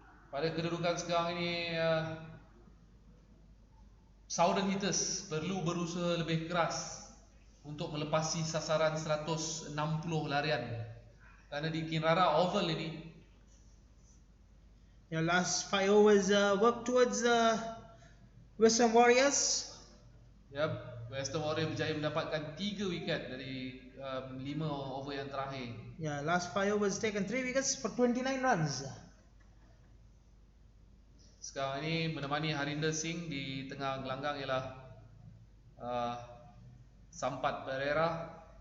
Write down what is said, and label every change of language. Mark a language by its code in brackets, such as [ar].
[ms] Pada kedudukan sekarang ini, Southern Hitters perlu berusaha lebih keras untuk melepasi sasaran 160 larian. Kerana di Kinrara Oval ini, [en] Your last 5 overs work towards Western Warriors. [ms] Western Warriors berjaya mendapatkan 3 wiket dari 5 over yang terakhir. [en] Yeah, last 5 overs taken 3 wickets for 29 runs. [ms] Sekarang ini menemani Harinder Singh di tengah gelanggang ialah Sampat Pereira.